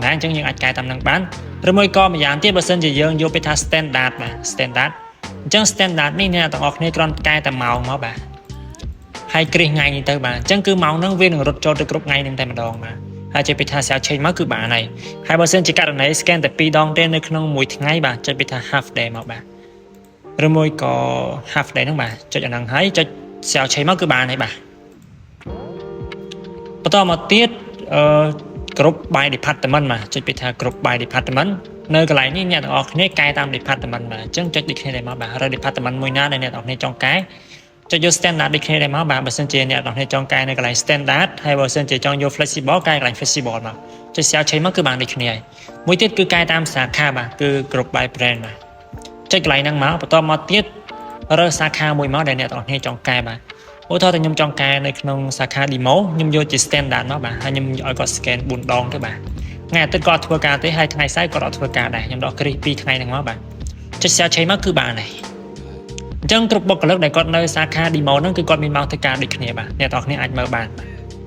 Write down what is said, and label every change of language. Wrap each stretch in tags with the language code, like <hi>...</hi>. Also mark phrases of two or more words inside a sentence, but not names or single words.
<km>ដែរអញ្ចឹងយើងអាចកែតាមហ្នឹងបានឬមួយក៏ម្យ៉ាងទៀតបើសិនជាយើងយកពាក្យថា standard បាទ standard អញ្ចឹង standard នេះអ្នកទាំងអស់គ្នាគ្រាន់កែតែម៉ោងមកបាទហើយគ្រីសថ្ងៃនេះទៅបាទអញ្ចឹងគឺម៉ោងហ្នឹងវានឹងរត់ចូលទៅគ្រប់ថ្ងៃហ្នឹងតែម្ដងបាទហើយចុចពាក្យថា</km> <en>sell change</en> <km>មកគឺបានហើយបើសិនជាករណី scan តែ2ដងទេនៅក្នុងមួយថ្ងៃបាទចុចពាក្យថា</km> <en>half day</en> <km>មកបាទឬមួយក៏</km> <en>half day</en> <km>ហ្នឹងបាទចុចអាហ្នឹងហើយចុច</km> <en>sell change</en> <km>មកគឺបានហើយបាទ បន្តមកទៀត</km> <en>group by department</en> <km>បាទចុចពាក្យថា</km> <en>group by department</en> <km>នៅកន្លែងនេះអ្នកទាំងអស់គ្នាកែតាម department បាទអញ្ចឹងចុចដូចគ្នាដែរមកបាទរើស department មួយណាដែលអ្នកទាំងអស់គ្នាចង់ កែចុចយក standard ដូចគ្នាដែរមកបាទបើសិនជាអ្នកទាំងអស់គ្នាចង់កែនៅកន្លែង standard ហើយបើសិនជាចង់យក flexible កែកន្លែង flexible មកចុច sell change មកគឺបានដូចគ្នាហើយមួយទៀតគឺកែតាមសាខាបាទគឺ</km> <en>group by brand</en> <km>បាទចុចកន្លែងហ្នឹងមកបន្តមកទៀតរើសសាខាមួយមកដែលអ្នកទាំងអស់គ្នាចង់កែបាទឧទាហរណ៍ថាខ្ញុំចង់កែនៅក្នុងសាខា demo ខ្ញុំយកជា standard មកបាទហើយខ្ញុំឲ្យគាត់ scan 4ដងទៅបាទថ្ងៃអាទិត្យគាត់ធ្វើការទេហើយថ្ងៃសៅរ៍គាត់អត់ធ្វើការដែរខ្ញុំដកគ្រីស2ថ្ងៃហ្នឹងមកបាទចុច</km> <en>sell change</en> <km>មកគឺបានហើយអញ្ចឹងគ្រប់បុគ្គលិកដែលគាត់នៅសាខា demo ហ្នឹងគឺគាត់មានម៉ោងធ្វើការដូចគ្នាបាទអ្នកទាំងអស់គ្នាអាចមើលបានបាទ</km>